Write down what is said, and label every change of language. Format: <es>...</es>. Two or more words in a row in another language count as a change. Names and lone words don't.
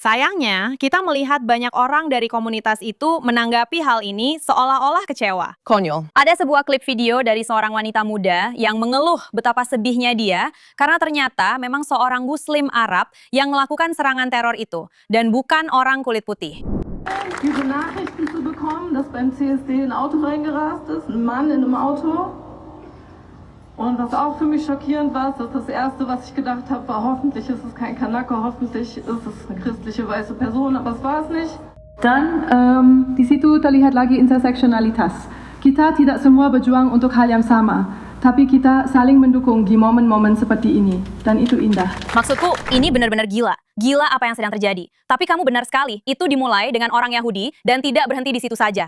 <id>Sayangnya, kita melihat banyak orang dari komunitas itu menanggapi hal ini seolah-olah kecewa. Konyol. Ada sebuah klip video dari seorang wanita muda yang mengeluh betapa sedihnya dia karena ternyata memang seorang Muslim Arab yang melakukan serangan teror itu dan bukan orang kulit putih.</id> <de>Diese Nachrichten zu bekommen, dass beim CSD ein Auto reingerast ist, ein Mann in einem Auto. Und was auch für mich schockierend war, ist, dass das Erste, was ich gedacht habe, war, hoffentlich ist es kein Kanake, hoffentlich ist es eine christliche weiße Person, aber es war es nicht.</de> <id>Dan, di situ terlihat lagi interseksionalitas. Kita tidak semua berjuang untuk hal yang sama, tapi kita saling mendukung di momen-momen seperti ini. Dan itu indah. Maksudku, ini benar-benar gila. Gila apa yang sedang terjadi. Tapi kamu benar sekali, itu dimulai dengan orang Yahudi dan tidak berhenti di situ saja.</id>